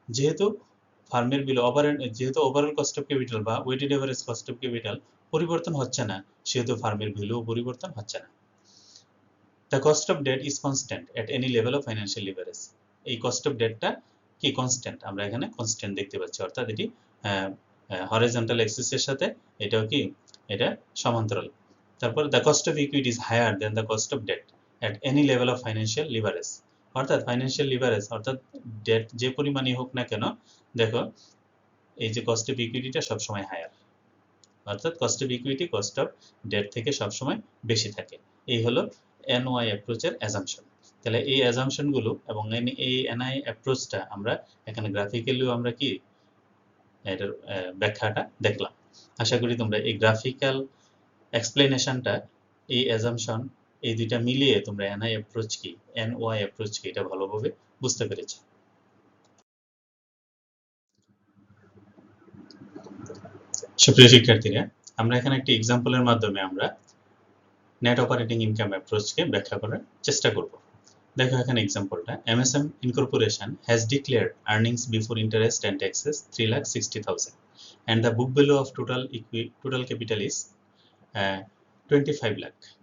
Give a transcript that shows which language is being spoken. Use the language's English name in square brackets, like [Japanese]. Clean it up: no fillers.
[Bangla] যেহেতু ফার্মের ভ্যালু যেহেতু ওভারঅল কস্ট অফ ক্যাপিটাল বা weighted average cost of capital পরিবর্তন হচ্ছে না, সেহেতু ফার্মের ভ্যালু পরিবর্তন হচ্ছে না। [English] The cost of debt is constant at any level of financial leverage. [Bangla] এই কস্ট অফ ডেটটা কি কনস্ট্যান্ট, আমরা এখানে কনস্ট্যান্ট দেখতে পাচ্ছি, অর্থাৎ এটি হরিজন্টাল অ্যাক্সিসের সাথে এটাও কি এটা সমান্তরাল। তারপর [English] the cost of equity is higher than the cost of debt at any level of financial leverage, [Bangla] অর্থাৎ ফাইন্যান্সিয়াল লিভারেজ অর্থাৎ ডেট যে পরিমাণই হোক না কেন, দেখো এই যে কস্ট অফ ইকুইটিটা সবসময় হায়ার, অর্থাৎ cost of equity cost of date থেকে সবসময় বেশি থাকে। এই হলো এনওয়াই অ্যাপ্রোচের অ্যাজাম্পশন। তাহলে এই অ্যাজাম্পশনগুলো এবং এই এনআই অ্যাপ্রোচটা আমরা এখানে গ্রাফিক্যালিও আমরা কি এটার ব্যাখ্যাটা দেখলাম। আশা করি তোমরা এই গ্রাফিক্যাল এক্সপ্লেনেশনটা, এই অ্যাজাম্পশন এই দুইটা মিলিয়ে তোমরা এনআই অ্যাপ্রোচ কি এনওয়াই অ্যাপ্রোচ কি এটা ভালোভাবে বুঝতে পেরেছো। সুপ্রিয় শিক্ষার্থীরা, আমরা এখানে একটি এক্সাম্পলের মাধ্যমে আমরা নেট অপারেটিং ইনকাম অ্যাপ্রোচকে ব্যাখ্যা করার চেষ্টা করব। দেখো এখানে এক্সাম্পলটা, [English] MSM Incorporation has declared earnings before interest and taxes 3,60,000 and the book value of total capital is 25 lakh.